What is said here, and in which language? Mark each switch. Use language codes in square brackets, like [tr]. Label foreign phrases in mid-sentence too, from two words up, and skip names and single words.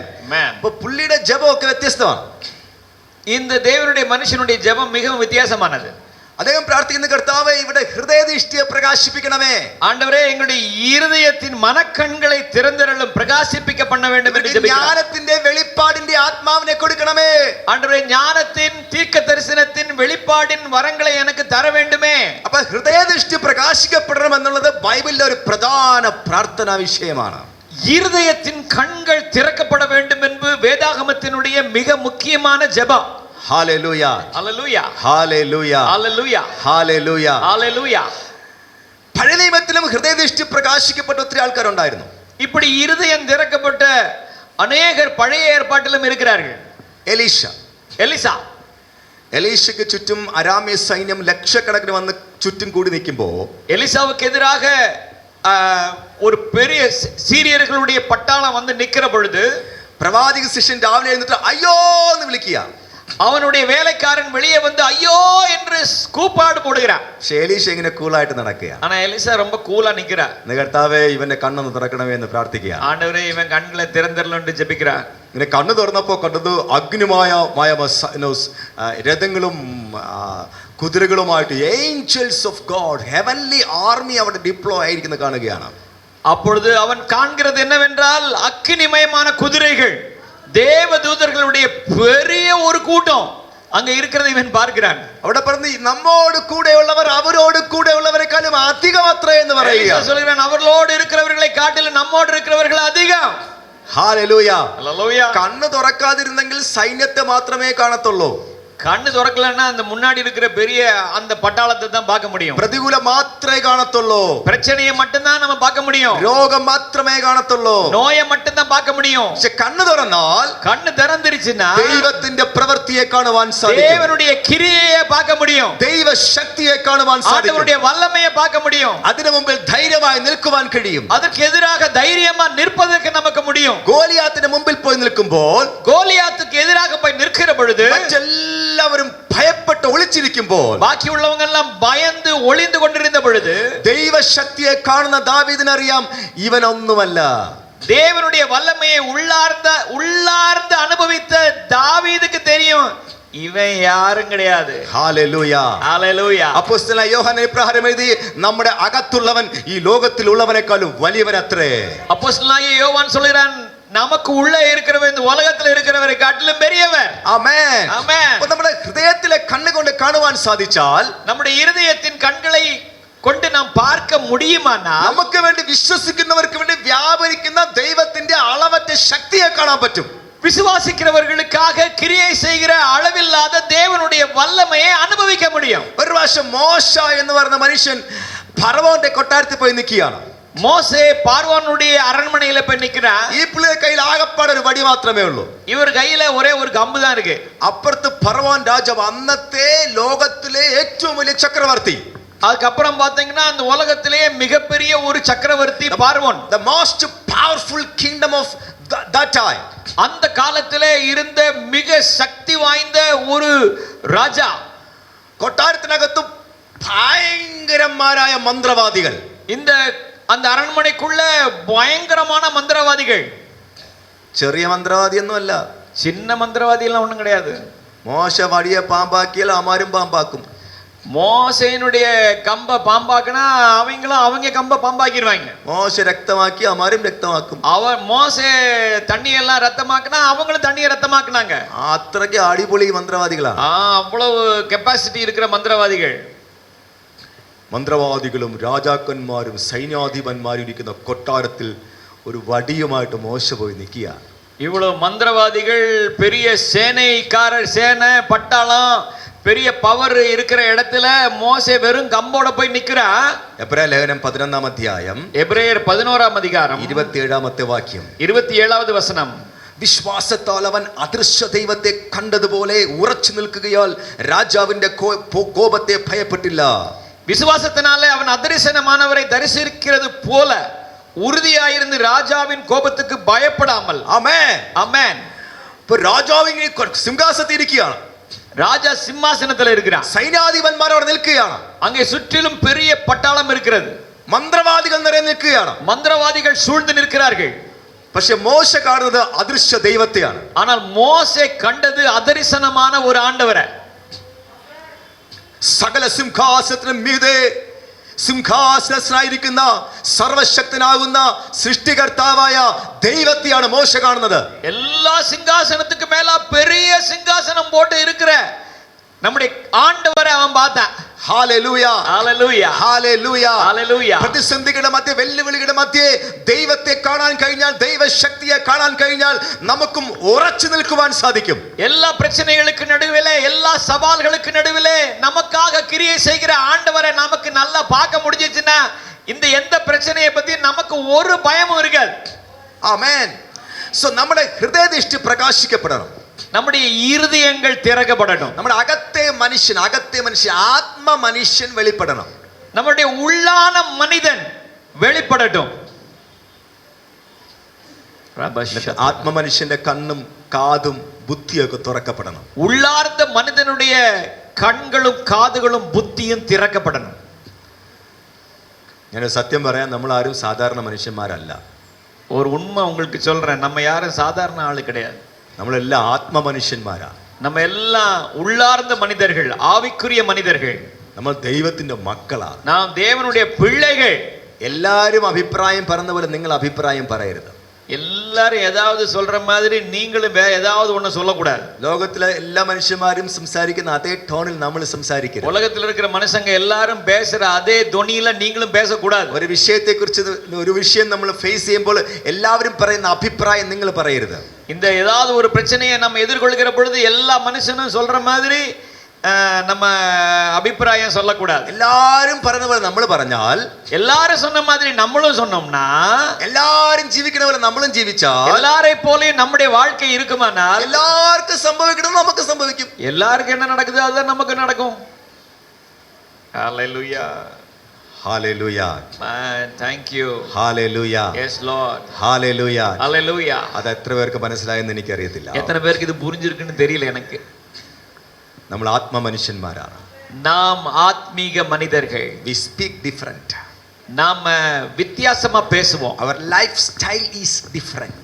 [ml] Amen. അപ്പോൾ പുള്ളിയുടെ ജപമൊക്കെ വ്യത്യസ്തമാണ്. [ta] இந்த தேவனுடைய மனுஷனுடைய ஜெபம் மிகவும் வித்தியாசமானது. [ml] അദ്ദേഹം പ്രാർത്ഥിക്കുന്ന കർത്താവേ ഇവിടെ ഹൃദയദൃഷ്ടിയെ പ്രകാശിപ്പിക്കണമേ. [ta] ஆண்டவரே எங்களுடைய இருதயத்தின் மனக்கண்களை திறந்தருளும், பிரகாசிப்பிக்க பண்ண வேண்டும் என்று ஜெபிக்கிறோம். [ml] ஞானത്തിന്റെ വെളിപ്പാടിന്റെ ആത്മാവിനെ കൊടുക്കണമേ. [ta] ஆண்டவரே ஞானத்தின் தீர்க்க தரிசனத்தின் வெளிப்பாடின் வரங்களை எனக்கு தர வேண்டுமே. [ml] അപ്പോൾ ഹൃദയദൃഷ്ടി പ്രകാശിക്കപ്പെടണം എന്നുള്ളത് ബൈബിളിലെ ഒരു പ്രധാന പ്രാർത്ഥനാ വിഷയമാണ്. [ta] இருதயத்தின் கண்கள் திறக்கப்பட வேண்டும் என்பது வேதாகமத்தினுடைய மிக முக்கியமான ஜெபம். ஹalleluya ஹalleluya ஹalleluya ஹalleluya ஹalleluya ஹalleluya. [ml] പഴയ നിയമത്തിലും ഹൃദയദൃഷ്ടി പ്രകാശിക്കപ്പെട്ട ഒത്തിരി ആൾക്കാരുണ്ടായിരുന്നു. [ta] இப்படி இருதயம் திறக்கப்பட்ட அநேகர் பழைய ஏற்பாட்டிலும் இருக்கிறார்கள். [ml] എലീശ എലീശയ്ക്ക് ചുറ്റും അരാമ്യ സൈന്യം ലക്ഷക്കണക്കിന് വന്ന് ചുറ്റും കൂടി നിൽക്കുമ്പോൾ [ta] எலிசாவுக்கு எதிராக ஒரு பெரிய சீரியர்களுடைய பட்டாளம் வந்து நிக்கிற பொழுது [ml] പ്രവാചക ശിഷ്യൻ രാവിലെ എഴുന്നിട്ട് അയ്യോ എന്ന് വിളിക്കുക. [ta] அவனுடைய வேலைக்காரன் வெளியே வந்து ஐயோ என்று கூப்பாடு போடுகிறான். [ml] എലീശ ഇങ്ങനെ കൂളായിട്ട് നടക്കുക. [ta] ஆனா எலிசா ரொம்ப கூலா நிக்கிறார். [ml] കർത്താവേ ഇവന്റെ കണ്ണൊന്ന് തുറക്കണമേ എന്ന് പ്രാർത്ഥിക്കുക. [ta] ஆண்டவரே இவன் கண்களை திறந்தரலும் என்று ஜெபிக்கிறார். [ml] ഇങ്ങനെ കണ്ണു തുറന്നപ്പോൾ കണ്ടത് അഗ്നിമായ രഥങ്ങളും കുതിരകളുമായിട്ട് [en] angels of God heavenly army [ml] അവിടെ ഡിപ്ലോയ് ആയിരിക്കുന്നത് കാണുകയാണ്. [ta] அப்பொழுது அவன் காண்கிறது என்னவென்றால் அக்கினிமயமான குதிரைகள், தேவதூதர்களுடைய பெரிய ஒரு கூட்டம் அங்க இருக்கிறதை இவன் பார்க்கிறான். [ml] അവിടെ പറഞ്ഞു നമ്മോട് കൂടെയുള്ളവർ അവരോട് കൂടെയുള്ളവരെക്കാളും അധികം അത്രേ എന്ന് പറയുക. [ta] சொல்கிறான் அவர்களோடு இருக்கிறவர்களை காட்டிலும் நம்மோடு இருக்கிறவர்கள் அதிகம். ഹല്ലേലൂയ ഹല്ലേലൂയ. [ml] കണ്ണ് തുറക്കാതിരുന്നെങ്കിൽ സൈന്യത്തെ മാത്രമേ കാണത്തുള്ളൂ. [ta] கண்ணு திறக்கலன்னா அந்த முன்னாடி இருக்கிற பெரிய அந்த பட்டாளத்தை தான் பார்க்க முடியும். [ml] പ്രതികൂലം മാത്രമേ കാണത്തുള്ളൂ. [ta] பிரச்சனையை மட்டும் தான் நம்ம பார்க்க முடியும். [ml] രോഗം മാത്രമേ കാണത്തുള്ളൂ. [ta] நோயை மட்டும் தான் பார்க்க முடியும். [ml] പക്ഷെ കണ്ണ് തുറന്നാൽ [ta] கண்ணு திறந்துருச்சுன்னா [ml] ദൈവത്തിന്റെ പ്രവൃത്തിയെ കാണുവാൻ സാധിക്കും. [ta] தேவனுடைய கிரியையை பார்க்க முடியும். [ml] ദൈവ ശക്തിയെ കാണുവാൻ സാധിക്കും. [ta] ஆண்டவருடைய வல்லமையை பார்க்க முடியும். [ml] അതിനു മുമ്പിൽ ധൈര്യമായി നിൽക്കുവാൻ കഴിയും. [ta] அதற்கு எதிராக தைரியமா நிற்பதற்கு நமக்கு முடியும். [ml] ഗോലിയാത്തിന്റെ മുമ്പിൽ പോയി നിൽക്കുമ്പോൾ, [ta] கோலியாத்துக்கு எதிராக போய் நிற்கிற பொழுது [ml] എല്ലാവരും ഭയപ്പെട്ട് ഒളിച്ചിരിക്കുമ്പോൾ, [ta] ബാക്കിയുള്ളവங்க எல்லாம் பயந்து ஒளிந்து கொண்டிருந்த பொழுது [ml] ദൈവശക്തിയെ കാണുന്ന ദാവീദിന് അറിയാം ഇവനൊന്നുമല്ല. [ta] தேவனுடைய வல்லமையை உள்ளார்ந்து அனுபவித்த தாவீதுக்கு தெரியும் இவன் யாரும் கிடையாது. ഹല്ലേലൂയ ഹല്ലേലൂയ. [ml] അപ്പോസ്തലനായ യോഹന്നാൻ ഇപ്രകാരം എഴുതി, നമ്മുടെ അകത്തുള്ളവൻ ഈ ലോകത്തിൽ ഉള്ളവനേക്കാളും വലിയവനത്രേ. [ta] அப்போஸ்தலனாகிய யோவான் சொல்கிறான், நமக்கு உள்ள இருக்கிறவன் இந்த உலகத்தில் இருக்கிறவரை காட்டிலும் பெரியவர். ആമേൻ ആമേൻ. [ml] അപ്പോൾ നമ്മുടെ ഹൃദയത്തിലെ കണ്ണുകൊണ്ട് കാണുവാൻ സാധിച്ചാൽ, [ta] நம்முடைய இருதயத்தின் கண்களை கொண்டு நாம் பார்க்க முடியுமானா, [ml] നമുക്ക് വേണ്ടി വിശ്വസിക്കുന്നവർക്ക് വേണ്ടി വ്യാപരിക്കുന്ന ദൈവത്തിന്റെ അളവറ്റ ശക്തിയെ കാണാൻ പറ്റും. [ta] விசுவாசிக்கிறவர்களுக்காக கிரியை செய்கிற அளவில்லாத தேவனுடைய வல்லமையை அனுபவிக்க முடியும். [ml] ഒരു പ്രാവശ്യം മോശ എന്ന് പറയുന്ന മനുഷ്യൻ ഫറവോന്റെ കൊട്ടാരത്തിൽ പോയി നിൽക്കുകയാണ്. [ta] மோசே பார்வோனுடைய அரண்மனையில போய் நிக்கிறான். [ml] ഈ പുള്ളിയുടെ കയ്യിൽ ആകപ്പാടെ ഒരു വടി മാത്രമേ ഉള്ളൂ. [ta] இவர் கையில ஒரே ஒரு கம்பு தான் இருக்கு. [ml] അപ്പുറത്ത് ഫറവോൻ രാജാവ്, അന്നത്തെ ലോകത്തിലെ ഏറ്റവും വലിയ ചക്രവർത്തി. [ta] அதுக்கப்புறம் பாத்தீங்கன்னா அந்த உலகத்திலேயே மிகப்பெரிய ஒரு சக்கரவர்த்தி பார்வோன். [en] The most powerful kingdom of that time. [ta] அந்த காலத்திலே இருந்த மிக சக்தி வாய்ந்த ஒரு ராஜா. [ml] കൊട്ടാരത്തിനകത്ത് ഭയങ്കരന്മാരായ മന്ത്രവാദികൾ. [ta] அந்த அரண்மனைக்குள்ள பயங்கரமான மந்திரவாதிகள். [ml] ചെറിയ മന്ത്രവാദിയൊന്നുമല്ല, [ta] சின்ன மந்திரவாதி எல்லாம் ஒண்ணும் கிடையாது. [ml] മോശ വടിയെ പാമ്പാക്കിയാൽ അമാരും പാമ്പാക്കും. [ta] மோசேனுடைய கம்ப பாம்பாக்குனா அவங்க கம்ப பாம்பாக்கிடுவாங்க. [ml] മോശ രക്തമാക്കി അമാരും രക്തമാക്കും. [ta] மோசே தண்ணி எல்லாம் ரத்தமாக்குனா அவங்களும் தண்ணியை ரத்தமாக்குனாங்க. [ml] അത്രയ്ക്ക് അടിപൊളി മന്ത്രവാദികളാണ്. [ta] அவ்வளவு കപ്പാസിറ്റി இருக்கிற மந்திரவாதிகள். [ml] മന്ത്രവാദികളും രാജാക്കന്മാരും സൈന്യാധിപന്മാരും ഇരിക്കുന്ന കൊട്ടാരത്തിൽ ഒരു വടിയുമായിട്ട് മോശ പോയി നിൽക്കുക. [ta] இவ்வளவு மந்திரவாதிகள், பெரிய சேனை பட்டாளம், பெரிய பவர் இருக்கிற இடத்துல மோசே வெறும் கம்போட போய் நிக்கிறான். [ml] എബ്രായ ലേഖനം 11-ാം അധ്യായം [ta] எபிரெயர் 11-ஆம் அதிகாரம் [ml] 27-ാമത്തെ വാക്യം, [ta] 27-ஆவது வசனம். [ml] വിശ്വാസത്താൽ അവൻ അദൃശ്യ ദൈവത്തെ കണ്ടതുപോലെ ഉറച്ചു നിൽക്കുകയാൽ രാജാവിന്റെ കോപത്തെ ഭയപ്പെട്ടില്ല. [ta] விசுவாசத்தினாலே அவன் அதரிசனமானவரை தரிசிக்கிறது போல உறுதியாயிருந்து ராஜாவின் கோபத்துக்கு பயப்படாமல். ആമേൻ ആമേൻ. [ml] ഇപ്പോൾ രാജാവ് സിംഹാസനത്തിൽ ഇരിക്കുകയാണ്. [ta] ராஜா சிம்மாசனத்தில் இருக்கிறான். [ml] സൈന്യാധിപന്മാർ അവിടെ നിൽക്കുകയാണ്. [ta] அங்கே சுற்றிலும் பெரிய பட்டாளம் இருக்கிறது. [ml] മന്ത്രവാദികൾ നിറഞ്ഞു നിൽക്കുകയാണ്. [ta] மந்திரவாதிகள் சூழ்ந்து நிற்கிறார்கள். [ml] പക്ഷെ മോശ കാണുന്നത് അദൃശ്യ ദൈവത്തെയാണ്. [ta] ஆனால் மோசே கண்டது அதரிசனமான ஒரு ஆண்டவரை. [ml] സകല സിംഹാസനത്തിനും മീതെ സിംഹാസനസ്ഥനായിരിക്കുന്ന സർവശക്തനാകുന്ന സൃഷ്ടികർത്താവായ ദൈവത്തെയാണ് മോശ കാണുന്നത്. [ta] எல்லா சிங்காசனத்துக்கு மேல பெரிய சிங்காசனம் போட்டு இருக்கிற நம்முடைய ஆண்டவரை அவன் பார்த்தான். ഹല്ലേലൂയ ഹല്ലേലൂയ ഹല്ലേലൂയ ഹല്ലേലൂയ. [ml] പ്രതിസന്ധികളുടെ മധ്യേ, വെല്ലുവിളികളുടെ മധ്യേ ദൈവത്തെ കാണാൻ കഴിഞ്ഞാൽ, ദൈവശക്തിയെ കാണാൻ കഴിഞ്ഞാൽ നമുക്കും ഉറച്ചു നിൽക്കുവാൻ സാധിക്കും. [ta] எல்லா பிரச்சனைகளுக்கு நடுவிலே, எல்லா சவால்களுக்கு நடுவிலே நமக்காக கிரியை செய்கிற ஆண்டவரை நமக்கு நல்லா பார்க்க முடிஞ்சிச்சுன்னா இந்த எந்த பிரச்சனையை பத்தி நமக்கு ஒரு பயமும் இருக்காது. ആമേൻ. [ml] സോ നമ്മുടെ ഹൃദയദൃഷ്ടി പ്രകാശിക്കപ്പെടണം. [ta] நம்முடைய இருதயங்கள் திறக்கப்படணும். [ml] നമ്മുടെ അകത്തെ മനുഷ്യൻ ആത്മ മനുഷ്യൻ വെളിപ്പെടണം. [ta] நம்முடைய உள்ளான மனிதன் வெளிப்படட்டும். [ml] ആത്മ മനുഷ്യന്റെ കണ്ണും കാതും ബുദ്ധിയൊക്കെ തുറക്കപ്പെടണം. [ta] உள்ளார்ந்த மனிதனுடைய கண்களும் காதுகளும் புத்தியும் திறக்கப்படணும். [ml] ഞാൻ സത്യം പറയാം, നമ്മൾ ആരും സാധാരണ മനുഷ്യന്മാരല്ല. [ta] ஒரு உண்மை உங்களுக்கு சொல்றேன், நம்ம யாரும் சாதாரண ஆளு கிடையாது. [ml] നമ്മളെല്ലാം ആത്മ മനുഷ്യന്മാരാ. [ta] நம்ம எல்லாம் உள்ளார்ந்த மனிதர்கள், ஆவிக்குரிய மனிதர்கள். [ml] നമ്മൾ ദൈവത്തിന്റെ മക്കളാ. [ta] நாம் தேவனுடைய பிள்ளைகள். [ml] എല്ലാരും അഭിപ്രായം പറഞ്ഞ പോലെ നിങ്ങൾ അഭിപ്രായം പറയരുത്. [ta] எல்லாரும் ஏதாவது சொல்ற மாதிரி நீங்களும் வேற ஏதாவது ஒண்ணு சொல்லக்கூடாது. [ml] ലോകത്തിലെ എല്ലാ മനുഷ്യന്മാരും സംസാരിക്കുന്ന അതേ ടോണിൽ നമ്മൾ സംസാരിക്കരുത്. [ta] உலகத்தில் இருக்கிற மனுஷங்க எல்லாரும் பேசுற அதே தொனியில நீங்களும் பேசக்கூடாது. [ml] ഒരു വിഷയത്തെക്കുറിച്ച് ഒരു വിഷയം നമ്മൾ ഫേസ് ചെയ്യുമ്പോൾ എല്ലാവരും പറയുന്ന അഭിപ്രായം നിങ്ങൾ പറയരുത്. [ta] இந்த ஏதாவது ஒரு பிரச்சனையை நம்ம எதிர்கொள்கிற பொழுது எல்லா மனுஷனும் சொல்ற மாதிரி நம்ம அபிப்பிராயம் சொல்லக்கூடாது. [ml] എല്ലാരും പറയുന്ന പോലെ നമ്മൾ പറഞ്ഞാൽ, [ta] எல்லாரும் சொன்ன மாதிரி நம்மளும் சொன்னோம்னா, [ml] എല്ലാരും ജീവിക്കുന്ന പോലെ നമ്മളും ജീവിച്ചാൽ, [ta] எல்லாரை போல நம்முடைய வாழ்க்கை இருக்குமானால், [ml] എല്ലാവർക്കും സംഭവിക്കണം നമുക്ക് സംഭവിക്കും. [ta] எல்லாருக்கும் என்ன நடக்குது அதுதான் நமக்கு நடக்கும். ஹalleluya ഹല്ലേലൂയ [en] thank you ഹല്ലേലൂയ yes lord ഹല്ലേലൂയ hallelujah. [ml] അത് എത്ര പേർക്ക് മനസ്സിലായെന്ന് എനിക്കറിയത്തില്ല. [ta] எத்தனை பேருக்கு இது புரிஞ்சிருக்குன்னு தெரியல எனக்கு. [ml] നമ്മൾ ആത്മ മനുഷ്യന്മാരാണ്. [ta] நாம் ஆத்மீக மனிதர்கள். [en] we speak different. [ta] நாம வித்தியாசமா பேசுவோம். [en] our lifestyle is different.